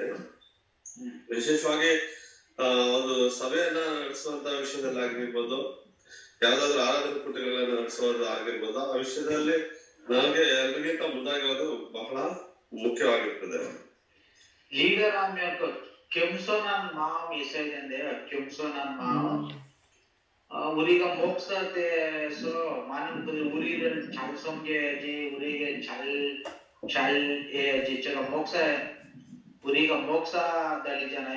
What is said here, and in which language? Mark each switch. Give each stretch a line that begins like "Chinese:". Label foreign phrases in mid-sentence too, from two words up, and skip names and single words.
Kannada: ವಿಶೇಷವಾಗಿ ಒಂದು ಸಭೆಯನ್ನ ನಡೆಸುವಂತ ವಿಷಯದಲ್ಲಿ ಆಗಿರ್ಬೋದು, ಯಾವ್ದಾದ್ರು ಆರಾಧನಾ ಕೂಟಗಳನ್ನ ನಡೆಸೋದು ಆಗಿರ್ಬೋದು, ಆ ವಿಷಯದಲ್ಲಿ ನನಗೆ ಎಲ್ಲರಿಗಿಂತ ಮುಂದಾಗಿರೋದು ಬಹಳ ಮುಖ್ಯವಾಗಿರ್ತದೆ. ಲೀಡರ್ ಆದ್ಮೇಲೆ
Korean: 겸손한 마음이 있어야 된대요. 겸손한 마음. 우리가 목사 때에서 많은 분들이 우리를 잘 섬겨야지, 우리에게 잘 해야지. 제가 목사 우리가 목사들이잖아요.